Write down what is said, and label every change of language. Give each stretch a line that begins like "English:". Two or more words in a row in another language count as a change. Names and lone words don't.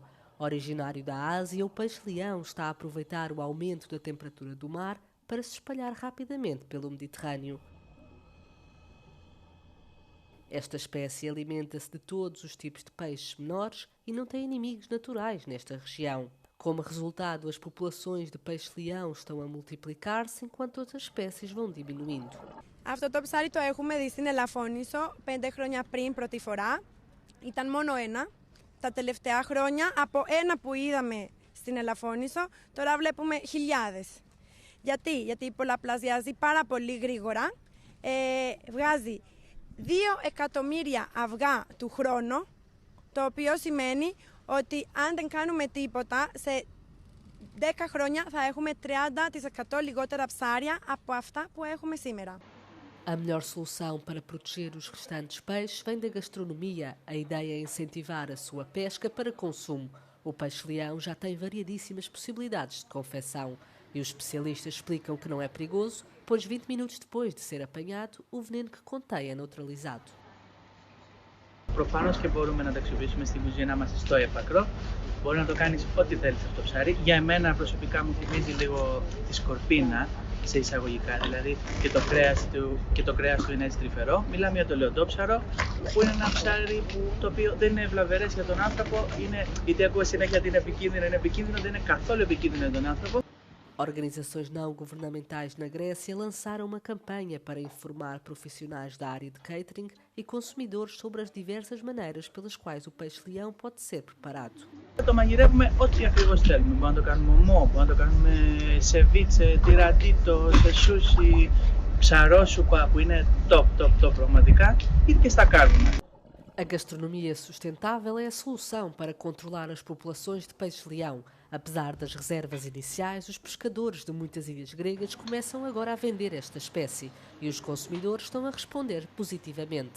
Portuguese: Originário da Ásia, o peixe-leão está a aproveitar o aumento da temperatura do mar para se espalhar rapidamente pelo Mediterrâneo. Esta espécie alimenta-se de todos os tipos de peixes menores e não tem inimigos naturais nesta região. Como resultado, as populações de πeixe-leão estão a multiplicar-se enquanto outras espécies vão diminuindo.
Greek: Αυτό το ψάρι το έχουμε δει στην Ελαφώνησο 5 χρόνια πριν πρώτη φορά. Ήταν μόνο ένα. Τα τελευταία χρόνια από ένα που είδαμε στην Ελαφώνησο τώρα βλέπουμε χιλιάδες. Γιατί πολλαπλασιάζει πάρα πολύ γρήγορα. Βγάζει 2 εκατομμύρια αυγά του χρόνου, το οποίο σημαίνει ότι αν δεν κάνουμε τίποτα, σε 10 χρόνια θα έχουμε 30% λιγότερα ψάρια από αυτά που έχουμε σήμερα.
Portuguese: A melhor solução para proteger os restantes peixes vem da gastronomia. A ideia é incentivar a sua pesca para consumo. O peixe-leão já tem variadíssimas possibilidades de confecção e os especialistas explicam que não é perigoso, pois 20 minutos depois de ser apanhado, o veneno que contém é neutralizado.
Greek: Προφανώς και μπορούμε να το αξιοποιήσουμε στην κουζίνα μας στο έπακρο. Μπορεί να το κάνεις ό,τι θέλεις αυτό το ψάρι. Για εμένα προσωπικά μου θυμίζει λίγο τη σκορπίνα, σε εισαγωγικά δηλαδή, και το κρέας του είναι έτσι τρυφερό. Μιλάμε για το λεοντόψαρο, που είναι ένα ψάρι το οποίο δεν είναι βλαβερές για τον άνθρωπο. Είτε ακούω συνέχεια ότι είναι επικίνδυνο, δεν είναι καθόλου επικίνδυνο για τον άνθρωπο.
Portuguese: Organizações não governamentais na Grécia lançaram uma campanha para informar profissionais da área de catering e consumidores sobre as diversas maneiras pelas quais o peixe-leão pode ser preparado.
Greek: Το μαγειρεύουμε ό,τι ακριβώς θέλουμε. Μπορούμε να το κάνουμε ομό, μπορούμε να το κάνουμε σεβίτσε, τυρατίτο, σε σούσι, ψαρόσουπα που είναι top πραγματικά, ή και στα κάρβουνα.
Portuguese: A gastronomia sustentável é a solução para controlar as populações de peixe-leão. Apesar das reservas iniciais, os pescadores de muitas ilhas gregas começam agora a vender esta espécie e os consumidores estão a responder positivamente.